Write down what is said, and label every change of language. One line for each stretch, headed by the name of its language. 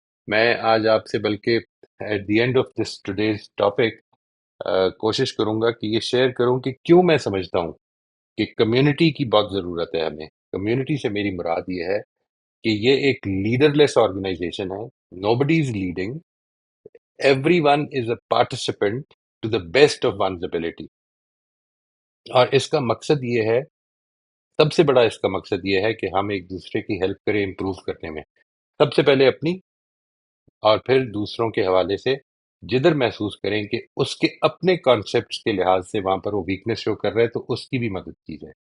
Urdu: میں آج آپ سے بلکہ
English: at the end of this today's topic
Urdu: کوشش کروں گا کہ یہ شیئر کروں کہ کیوں میں سمجھتا ہوں کہ کمیونٹی کی بہت ضرورت ہے ہمیں. کمیونٹی سے میری مراد یہ ہے کہ یہ ایک لیڈر لیس آرگنائزیشن ہے.
English: Nobody is leading, everyone is a participant to the best of one's ability.
Urdu: اور اس کا مقصد یہ ہے، سب سے بڑا اس کا مقصد یہ ہے کہ ہم ایک دوسرے کی ہیلپ کریں امپروو کرنے میں. سب سے پہلے اپنی، اور پھر دوسروں کے حوالے سے جدھر محسوس کریں کہ اس کے اپنے کانسیپٹس کے لحاظ سے وہاں پر وہ ویکنس شو کر رہے ہیں تو اس کی بھی مدد کی جائے.